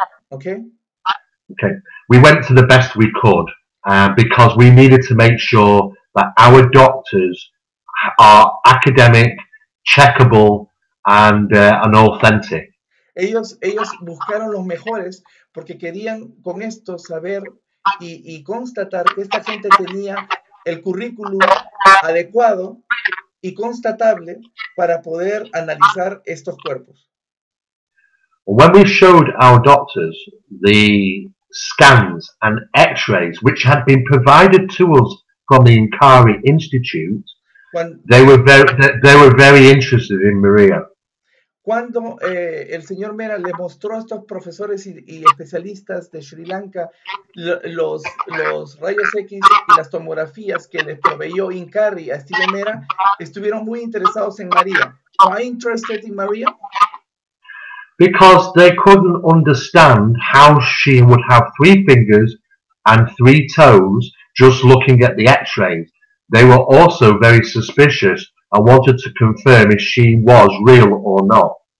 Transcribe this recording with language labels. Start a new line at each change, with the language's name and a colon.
English: Okay. We went to the best we could because we needed to make sure that our doctors are academic, checkable, and authentic.
Spanish: Ellos buscaron los mejores porque querían con esto saber y constatar que esta gente tenía el currículum adecuado y constatable para poder analizar estos cuerpos.
English: When we showed our doctors the scans and x-rays which had been provided to us from the Inkari Institute, they were very interested in Maria.
Spanish: Cuando el señor Mera le mostró a estos profesores y especialistas de Sri Lanka los rayos X y las tomografías que les proveyó Inkari a Steven Mera, estuvieron muy interesados en María.
English: Why interested in Maria? Because they couldn't understand how she would have 3 fingers and 3 toes just looking at the x-rays. They were also very suspicious and wanted to confirm if she was real or not.